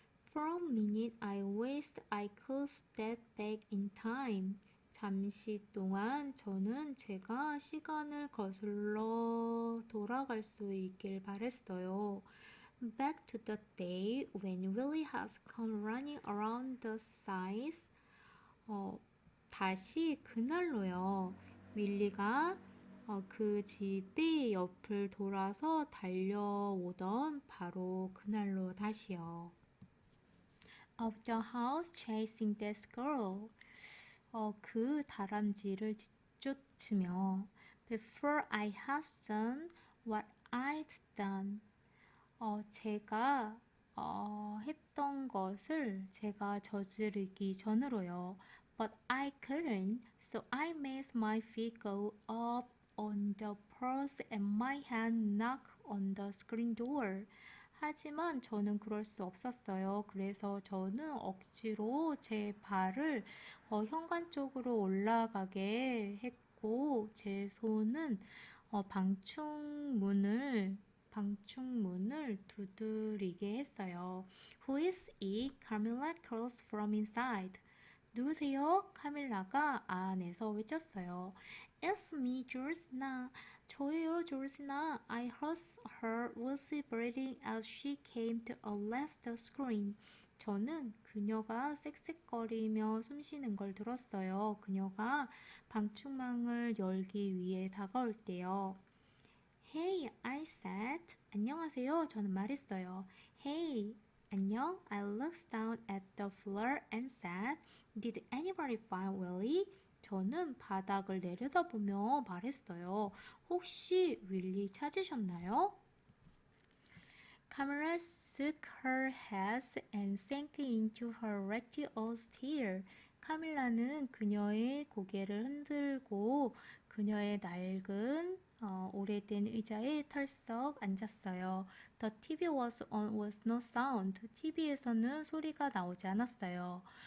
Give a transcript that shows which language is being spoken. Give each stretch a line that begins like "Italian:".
English: For a minute I wished I could step back in time.
Korean: 잠시 동안 저는 제가 시간을 거슬러 돌아갈 수 있길 바랬어요.
English: Back to the day when Willie has come running around the sides.
Korean: 다시 그날로요. 윌리가 그 집의 옆을 돌아서 달려오던 바로 그날로 다시요.
English: Of the house chasing that squirrel.
Korean: 그 다람쥐를 쫓으며
English: Before I had done what I'd done.
Korean: 제가 했던 것을 제가 저지르기 전으로요.
English: But I couldn't, so I made my feet go up on the porch and my hand knock on the screen door.
Korean: 하지만 저는 그럴 수 없었어요. 그래서 저는 억지로 제 발을 현관 쪽으로 올라가게 했고 제 손은 방충문을 두드리게 했어요.
English: Who is it? Camilla calls from inside.
Korean: 누구세요? 카밀라가 안에서 외쳤어요.
English: It's me, Georgina.
Korean: 저예요, 조르시나.
English: I heard her vociferating as she came to unlatch the screen.
Korean: 저는 그녀가 쌕쌕거리며 숨쉬는 걸 들었어요. 그녀가 방충망을 열기 위해 다가올 때요.
English: Hey, I said.
Korean: 안녕하세요. 저는 말했어요.
English: Hey,
Korean: 안녕.
English: I looked down at the floor and said, Did anybody find Willie?
Korean: 저는 바닥을 내려다보며 말했어요. 혹시 윌리 찾으셨나요?
English: Camilla shook her head and sank into her ratty old chair.
Korean: 카밀라는 그녀의 고개를 흔들고 그녀의 낡은 오래된 의자에 털썩 앉았어요.
English: The TV was no sound.
Korean: TV에서는 소리가 나오지 않았어요.